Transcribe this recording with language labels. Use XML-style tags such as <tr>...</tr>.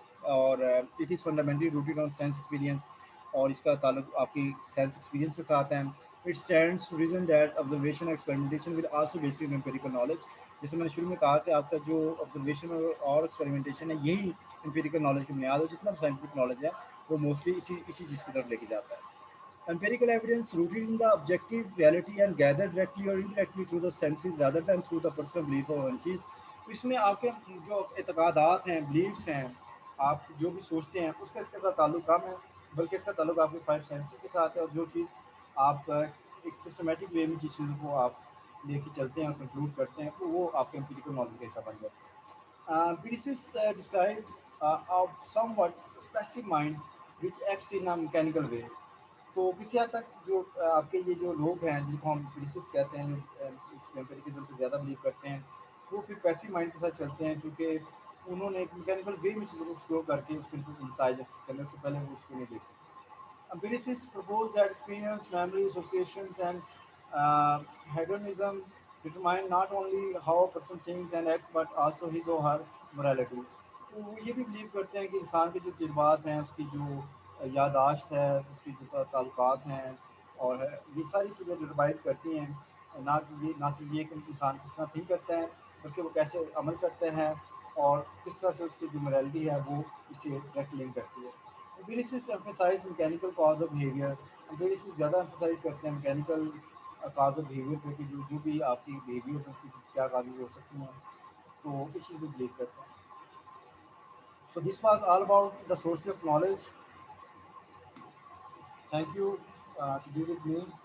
<ur>اور</ur> <en>it is fundamentally rooted on sense experience</en> <ur>اور اس کا تعلق آپ کی سینس ایکسپیرینس کے ساتھ ہے.</ur> <en>It stands to reason that observation experimentation will also based in empirical knowledge.</en> <ur>جیسے میں نے شروع میں کہا کہ آپ کا جو آبزرویشن اور ایکسپیریمنٹیشن ہے یہی امپیریکل نالج کی بنیاد ہے. جتنا بھی سائنٹیفک نالج ہے وہ موسٹلی اسی چیز کی طرف لے کے جاتا ہے.</ur> <en>Empirical evidence rooted in the objective reality and gathered directly or indirectly through the senses rather than through the personal belief or hunches.</en> <ur>تو اس میں آپ کے جو اعتقادات ہیں بلیفس ہیں آپ جو بھی سوچتے ہیں اس کا اس کے ساتھ تعلق کم ہے بلکہ اس کا تعلق آپ کے 5 سینسز کے ساتھ ہے. اور جو چیز آپ ایک سسٹمیٹک وے میں جس چیزوں کو آپ لے کے چلتے ہیں اور کنکلوڈ کرتے ہیں تو وہ آپ کے امپیریکل نالج کا حصہ بن جاتے ہیں.</ur> <en>Empiricists describe of somewhat passive mind which acts in a mechanical way.</en> <ur>تو کسی حد تک جو آپ کے یہ جو لوگ ہیں جن کو ہم امپیریسٹس کہتے ہیں اس میں امپیریکزم پہ زیادہ بلیو کرتے ہیں وہ پھر پیسو مائنڈ کے ساتھ چلتے ہیں کیونکہ انہوں نے ایک میکینیکل وے میں چیزوں کو ایکسپلور کر کے اس کے نتائج کرنے سے پہلے وہ اس کو نہیں دیکھ سکتے.</ur> <en>Empiricists propose that experience, memory, associations, and hedonism determine not only how a person thinks and acts, but also his or her morality.</en> <ur>تو وہ یہ بھی بلیو کرتے ہیں کہ انسان کے جو تجربات ہیں اس کی جو یادداشت ہے اس کی جو تعلقات ہیں اور یہ ساری چیزیں ڈٹرمائن کرتی ہیں نہ صرف یہ کہ انسان کس طرح تھنک کرتا ہے بلکہ وہ کیسے عمل کرتے ہیں اور کس طرح سے اس کی جو morality ہے وہ اسے ڈائریکٹ لنک کرتی ہے.</ur> <en>Empiricists emphasize mechanical cause of behavior.</en> <ur>Empiricists زیادہ emphasize کرتے ہیں</ur> <en>mechanical cause of behavior</en> <ur>پہ کہ جو بھی آپ کی behaviors ہیں اس کی کیا causes ہو سکتی ہیں تو اس چیز میں believe کرتے ہیں.</ur> <en>So this was all about the source of knowledge. Thank you to be with me.</en>